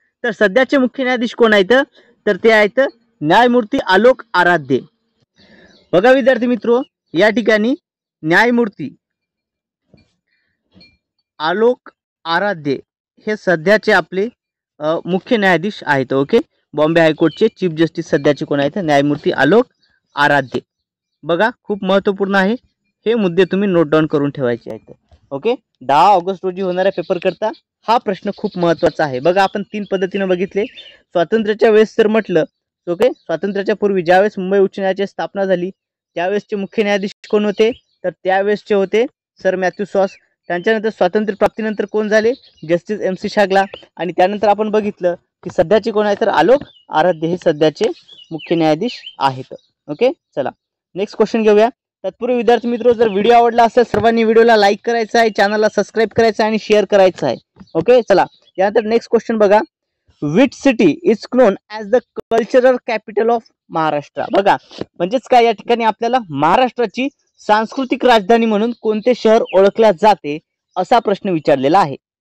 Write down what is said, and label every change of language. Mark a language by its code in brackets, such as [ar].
[mr] तर सध्याचे मुख्य न्यायाधीश कोण आहेत? तर ते आहेत न्यायमूर्ती आलोक आराध्य। बघा विद्यार्थी मित्रो या ठिकाणी न्यायमूर्ती आलोक आराध्य हे सध्याचे आपले मुख्य न्यायाधीश आहेत। ओके, बॉम्बे हायकोर्टचे चीफ जस्टिस सध्याचे कोण आहेत? न्यायमूर्ती आलोक आराध्य। बघा खूप महत्त्वपूर्ण आहे, हे मुद्दे तुम्ही नोट डाऊन करून ठेवायचे आहेत। ओके, 10 ऑगस्ट रोजी होणाऱ्या पेपर करता हा प्रश्न खूप महत्त्वाचा आहे। बघा आपण 3 पद्धतीने बघितले। स्वातंत्र्याच्या वेळेस जर म्हटलं, ओके स्वातंत्र्याच्या पूर्वी ज्यावेळेस मुंबई उच्च न्यायालयाची स्थापना झाली त्यावेळेसचे मुख्य न्यायाधीश कोण होते? तर त्यावेळेसचे होते सर मॅथ्यू सॉस। त्यांच्यानंतर स्वातंत्र्य प्राप्तीनंतर कोण झाले? Justice MC Chagla. आणि त्यानंतर आपण बघितलं की सध्याचे कोण आहे तर आलोक आराध्य हे सध्याचे मुख्य न्यायाधीश आहेत। ओके, चला नेक्स्ट क्वेश्चन घेऊया। तत्पूर्वी विद्यार्थी मित्रो जर व्हिडिओ आवडला असेल सर्वांनी व्हिडिओला लाईक करायचा आहे, चॅनलला सबस्क्राईब करायचं आहे आणि शेअर करायचं आहे। ओके, चला यानंतर नेक्स्ट क्वेश्चन बघा, [en] Which city is known as the cultural capital of Maharashtra? [mr] बघा म्हणजेच काय या ठिकाणी आपल्याला महाराष्ट्राची सांस्कृतिक राजधानी म्हणून कोणते शहर ओळखले जाते असा प्रश्न विचारलेला आहे।